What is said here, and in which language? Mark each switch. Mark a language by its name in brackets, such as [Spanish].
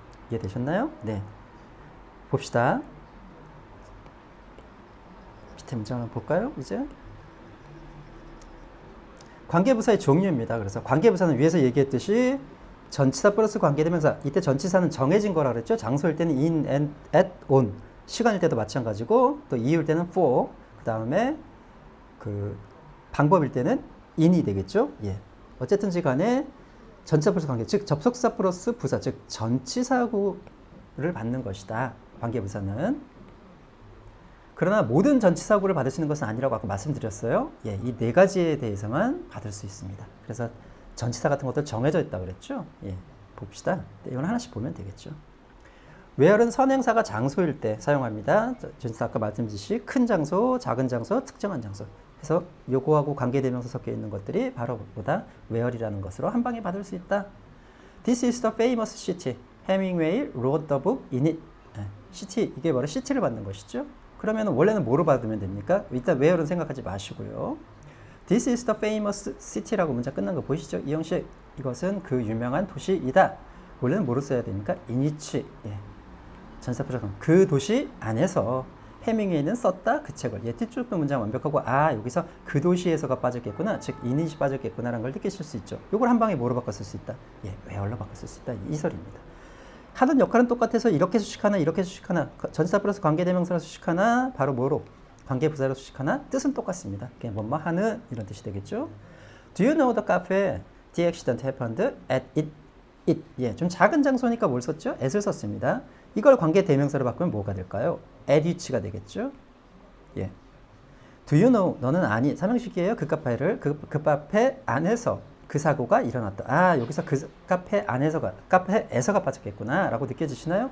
[Korean] 이해되셨나요? 네. 봅시다. 밑에 문장 한번 볼까요? 이제 관계부사의 종류입니다. 그래서 관계부사는 위에서 얘기했듯이 전치사 플러스 관계대명사. 이때 전치사는 정해진 거라 그랬죠. 장소일 때는 in, and, at, on. 시간일 때도 마찬가지고 또 이유일 때는 for. 그 다음에 그 방법일 때는 in이 되겠죠. 예. 어쨌든지 간에 전치사 플러스 관계, 즉 접속사 플러스 부사, 즉 전치사구를 받는 것이다. 관계부사는. 그러나 모든 전치사구를 받을 수 있는 것은 아니라고 아까 말씀드렸어요. 예, 이 네 가지에 대해서만 받을 수 있습니다. 그래서 전치사 같은 것도 정해져 있다고 그랬죠. 예, 봅시다. 이건 하나씩 보면 되겠죠. where는 선행사가 장소일 때 사용합니다. 전치사 아까 말씀드렸듯이 큰 장소, 작은 장소, 특정한 장소. 그래서 요거하고 관계대명사 섞여 있는 것들이 바로 보다 where이라는 것으로 한 방에 받을 수 있다. [English] This is the famous city. Hemingway wrote the book in it. [Korean] city, 이게 바로 city를 받는 것이죠. 그러면 원래는 뭐로 받으면 됩니까? 일단 where는 생각하지 마시고요. [English] This is the famous city [Korean] 라고 문장 끝난 거 보이시죠? 이형식, 이것은 그 유명한 도시이다. 원래는 뭐로 써야 됩니까? [English] in which. 예. [Korean] 전치사 부사 그 도시 안에서 해밍웨이는 썼다 그 책을. 예, 뒤쪽 문장 완벽하고 아 여기서 그 도시에서가 빠졌겠구나, 즉 in which이 빠졌겠구나라는 걸 느끼실 수 있죠. 이걸 한 방에 뭐로 바꿔 쓸 수 있다? 예, where로 바꿔 쓸 수 있다. 이 설입니다. 하는 역할은 똑같아서 이렇게 수식하나 이렇게 수식하나 전치사 플러스 관계대명사로 수식하나 바로 뭐로 관계부사로 수식하나 뜻은 똑같습니다. 그냥 뭐뭐 하는 이런 뜻이 되겠죠. [English] Do you know the cafe the accident happened at it? [Korean] 예, 좀 작은 장소니까 뭘 썼죠? at을 썼습니다. 이걸 관계대명사로 바꾸면 뭐가 될까요? at which가 되겠죠. 예. [English] Do you know? [Korean] 너는 아니. 삼형식이에요. 그 카페를 그 카페 안에서 그 사고가 일어났다. 아, 여기서 그 카페 안에서가, 카페에서가 빠졌겠구나 라고 느껴지시나요?